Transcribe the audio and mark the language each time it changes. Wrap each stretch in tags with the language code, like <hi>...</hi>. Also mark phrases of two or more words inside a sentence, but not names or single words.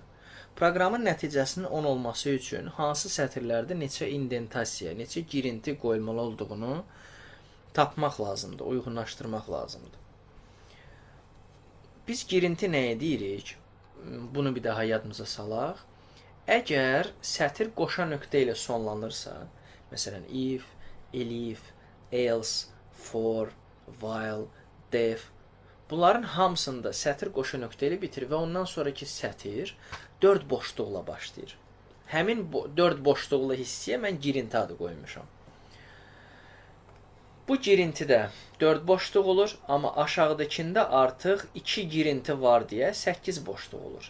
<az>Proqramın nəticəsinin 10 olması üçün hansı sətirlərdə neçə indentasiya, neçə girinti qoyulmalı olduğunu tapmaq lazımdır, uyğunlaşdırmaq lazımdır. Biz girinti nəyə deyirik? Bunu bir daha yadımıza salaq. Əgər sətir qoşa nöqtə ilə sonlanırsa, məsələn,</az> <en>if, elif, else, for, while, def,</en> <az>bunların hamısında sətir qoşa nöqtə ilə bitir və ondan sonraki sətir 4 boşluqla başlayır. Həmin 4 boşluqlu hissəyə mən girinti adı qoymuşam. Bu girintidə 4 boşluq olur, amma aşağıdakında artıq 2 girinti var deyə 8 boşluq olur.</az>